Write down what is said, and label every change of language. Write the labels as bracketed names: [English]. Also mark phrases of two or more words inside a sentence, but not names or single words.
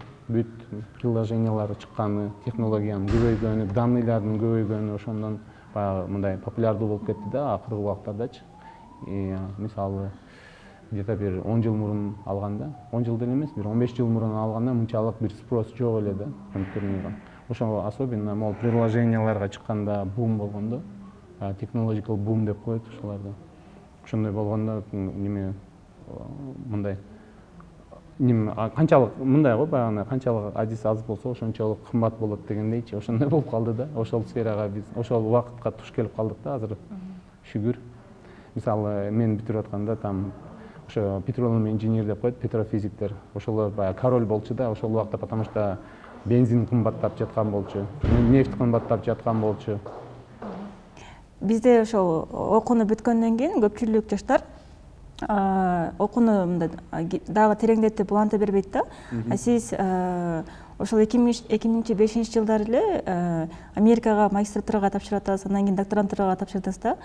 [Kyrgyz] Бүт приложениялары чыкканы, технологиянын көбөйгөнү, данныйлардын көбөйгөнү ошондон баягы мындай популярдуу болуп кетти да акыркы убактардачы. Мисалы где-то бир 10 жыл мурун алганда, 10 жыл деле эмес, бир 15 жыл мурун алганда мынчалык бир спрос жок эле да компьютерге. Ошо особенно могул приложенияларга чыкканда бум болгондо, [English] technological boom [Kyrgyz] деп коет ошолорду. Ошондой болгондо неме мындай канчалык мындай го баягы канчалык адис аз болсо ошончолук кымбат болот дегендейчи. Ошондой болуп калды да. Ошол сферага биз ошол убакытка туш келип калдык да азыр. Шүгүр. Мисалы мен бүтүрүп атканда там ошо петролный инженер деп коет, петрофизиктер. Ошолор баягы король болчу да ошол убакта, [Russian] потому что [Kyrgyz] бензин кымбаттап жаткан болчу, нефть кымбаттап жаткан болчу. Бизде ошол окууну бүткөндөн кийин көпчүлүк жаштар окууну дагы тереңдетип уланта бербейт да. Сиз ошол 2005 жылдары эле Америкага магистратурага тапшырып атасыз, андан кийин докторантурага тапшырдыңыз да.